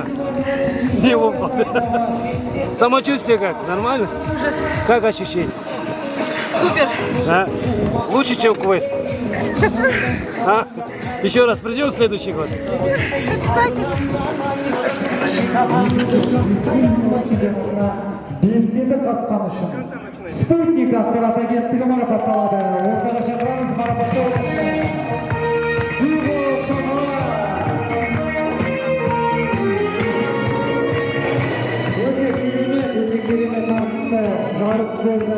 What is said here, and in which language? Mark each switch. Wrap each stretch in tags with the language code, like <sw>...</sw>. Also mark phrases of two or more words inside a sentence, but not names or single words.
<kk>Не болып қалды?</kk> <ru>Самочувствие как? Нормально? Ужас. Как ощущение? Супер. А? Лучше, чем квест. А? Еще раз придем в следующий год.</ru> <kk>белсенді қатысқан үшін спутник ақпарат агенттігі марапатталады. Ортаға шақырамыз марапаттау. Өте керемет тартысты жарыс болды.</kk>